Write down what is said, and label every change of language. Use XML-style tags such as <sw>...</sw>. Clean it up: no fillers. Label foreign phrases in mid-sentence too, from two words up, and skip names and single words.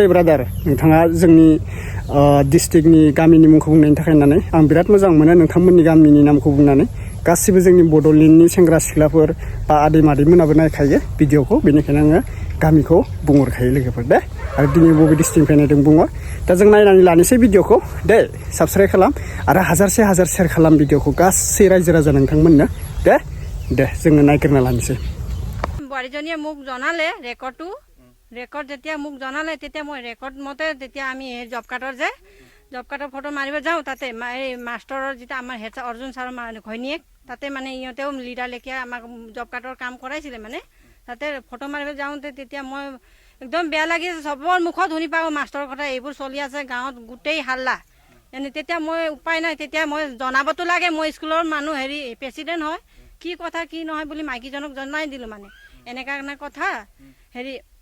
<brx>ब्रादार नोंथाङा जोंनि डिस्ट्रिक्टनि गामिनि मुंखौ बुंनायनि थाखाय होननानै आं बिराद मोजां मोनो नोंथांमोननि गामिनि नामखौ बुंनानै गासिबो जोंनि बड'लेण्डनि सेंग्रा सिख्लाफोर बा आदै मादैमोनाबो नायखायो भिडिअखौ बेनिखायनो आङो गामिखौ बुंहरखायो लोगोफोर दे आरो दिनै बबे डिस्ट्रिक्टनिफ्राय नायदों बुंहर दा जों नायनानै लानोसै भिडिअखौ दे साबस्क्राइब खालाम आरो हाजार शेयार खालाम भिडिअखौ गासै रायजो राजा नोंथांमोननो दे जोङो नायगिरना लानोसै</brx> <as>বোৱাৰীজনীয়ে মোক জনালে ৰেকৰ্ড যেতিয়া মোক জনালে তেতিয়া মই ৰেকৰ্ড মতে তেতিয়া আমি জব কাৰ্ডৰ ফটো মাৰিব যাওঁ তাতে এই মাষ্টৰৰ যেতিয়া আমাৰ হেড অৰ্জুন ছাৰৰ ঘৈণীয়েক তাতে মানে ইহঁতেও লিডাৰ লেখীয়া আমাক জব কাৰ্ডৰ কাম কৰাইছিলে মানে তাতে ফটো মাৰিব যাওঁতে তেতিয়া মই একদম বেয়া লাগিছে চবৰ মুখত শুনি পাওঁ মাষ্টৰৰ কথা এইবোৰ চলি আছে গাঁৱত গোটেই হাল্লা এনে তেতিয়া মই উপায় নাই তেতিয়া মই জনাবতো লাগে মই স্কুলৰ মানুহ হেৰি প্ৰেচিডেণ্ট হয় কি কথা কি নহয় বুলি মাইকীজনক জনাই দিলোঁ মানে এনেকা কথা হেৰি</as>